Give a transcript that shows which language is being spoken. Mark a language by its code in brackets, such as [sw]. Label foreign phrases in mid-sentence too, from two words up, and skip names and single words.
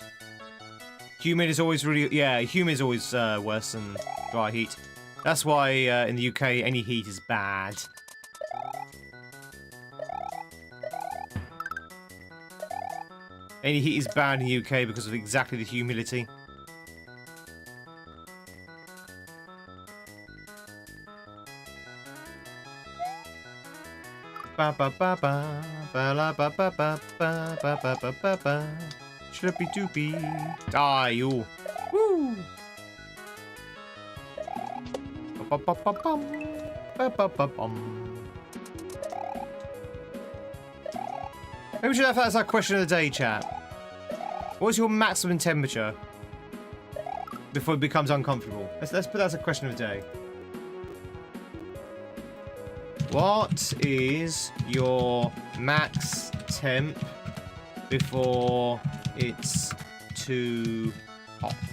[en] Humid is always really... Yeah, humid is always worse than dry heat. That's why in the UK, any heat is bad. Any heat is bad in the UK because of exactly the humidity. Ba ba ba ba ba la ba ba ba ba ba ba ba ba ba. Shlippy doopy. Die you. Woo. Ba ba ba bum. Ba ba ba bum. Maybe we should have that as our question of the day, chat. What's your maximum temperature before it becomes uncomfortable? Let's put that as a question of the day. What is your max temp before it's too hot?